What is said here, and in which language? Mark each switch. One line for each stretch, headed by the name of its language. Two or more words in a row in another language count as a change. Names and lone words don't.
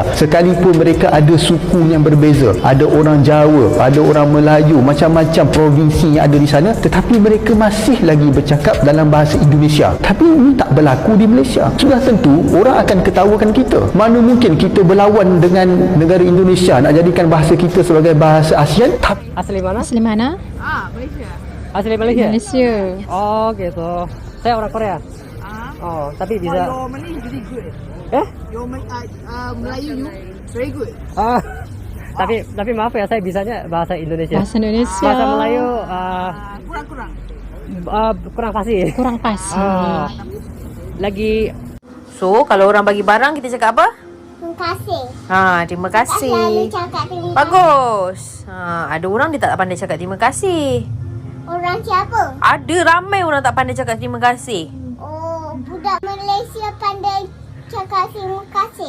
Malay: Sekalipun mereka ada suku yang berbeza, ada orang Jawa, ada orang Melayu, macam-macam provinsi yang ada di sana, tetapi mereka masih lagi bercakap dalam bahasa Indonesia. Tapi ini tak berlaku di Malaysia. Sudah tentu orang akan ketawakan kita. Mana mungkin kita berlawan dengan negara Indonesia nak jadikan bahasa kita sebagai bahasa ASEAN?
Indonesian: Asli mana? Asli mana? Malaysia. Asli Malaysia? Malaysia. Oh gitu. Saya orang Korea. Oh, tapi bisa.
English: Your Malay is really good. Your Melayu you very good.
Indonesian: Tapi maaf ya, saya bisanya bahasa Indonesia. Bahasa Indonesia.
Malay: Bahasa Melayu Kurang-kurang. kurang fasih. Kurang fasih. Lagi. So, kalau orang bagi barang, kita cakap apa? Terima kasih. Terima Tak selalu kasih. cakap terima kasih. Bagus. Ada orang dia tak pandai cakap terima kasih. Orang siapa? Ada ramai orang tak pandai cakap terima kasih. Oh, budak Malaysia pandai cakap terima kasih.